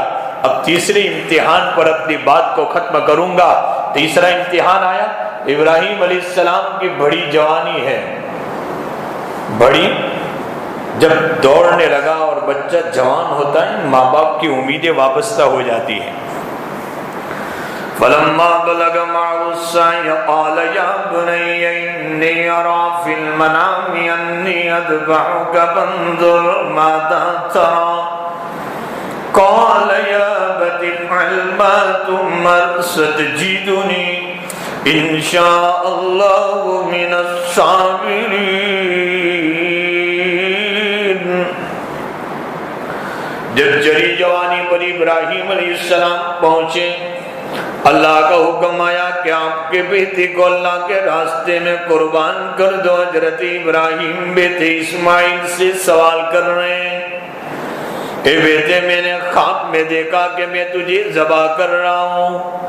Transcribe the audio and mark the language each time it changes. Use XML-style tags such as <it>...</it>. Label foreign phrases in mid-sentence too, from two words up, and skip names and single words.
<hi>अब तीसरे इम्तिहान पर अपनी बात को खत्म करूंगा। तीसरा इम्तिहान आया, इब्राहिम अलैहिस्सलाम की बड़ी जवानी है। बड़ी जब दौड़ने लगा और बच्चा जवान होता है, माँ बाप की उम्मीदें वाबस्ता हो जाती हैं।</hi> <ar>فلما بلغ معه السعي قال يا بني إني أرى في المنام أني أذبحك فانظر ماذا ترى قال يا أبت افعل ما تؤمر ستجدني إن شاء الله من الصابرين.</ar> <hi>जब जरी जवानी पर इब्राहिम अलैहिस्सलाम पहुंचे, अल्लाह का हुक्म आया कि आपके बेटे को अल्लाह के रास्ते में कुर्बान कर दो। हजरत इब्राहिम बेटे इस्माइल से सवाल कर रहे हैं, ए बेटे मैंने ख्वाब में देखा कि मैं तुझे ज़बह कर रहा हूँ।</hi>